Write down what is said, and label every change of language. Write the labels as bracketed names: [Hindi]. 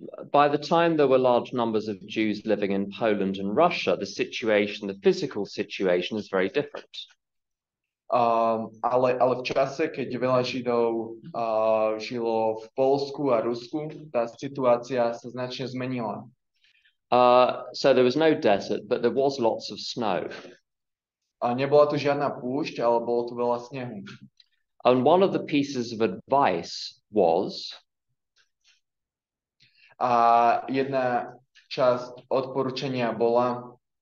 [English] By the time there were large numbers of Jews living in Poland and Russia, the physical situation is very different. [Slovak] Ale v čase, keď veľa Židov žilo v Poľsku a Rusku, tá situácia sa značne zmenila. [English] So there was no desert, but there was lots of snow. [Slovak] Nebola tu žiadna púšť, ale bolo tu veľa snehu. [English] And one of the pieces of advice was [Slovak] jedna časť odporúčania bola